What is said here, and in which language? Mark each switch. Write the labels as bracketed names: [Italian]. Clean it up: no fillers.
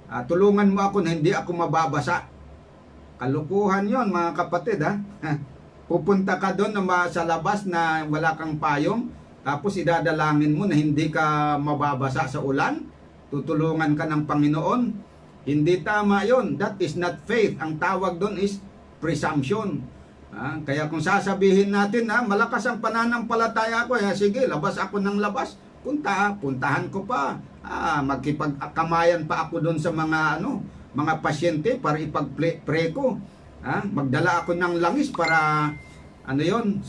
[Filipino] Tulungan mo ako na hindi ako mababasa. Kalukuhan yon mga kapatid. Pupunta ka doon sa labas na wala kang payong, tapos idadalangin mo na hindi ka mababasa sa ulan. Tutulungan ka ng Panginoon. Hindi tama yon. [English] That is not faith. [Filipino] Ang tawag doon is presumption. Kaya kung sasabihin natin, malakas ang pananampalataya ko, sige, labas ako ng labas. Puntahan ko pa. Magkipagkamayan pa ako doon sa mga mga pasyente para ipag-pray ko. Magdala ako ng langis para yon.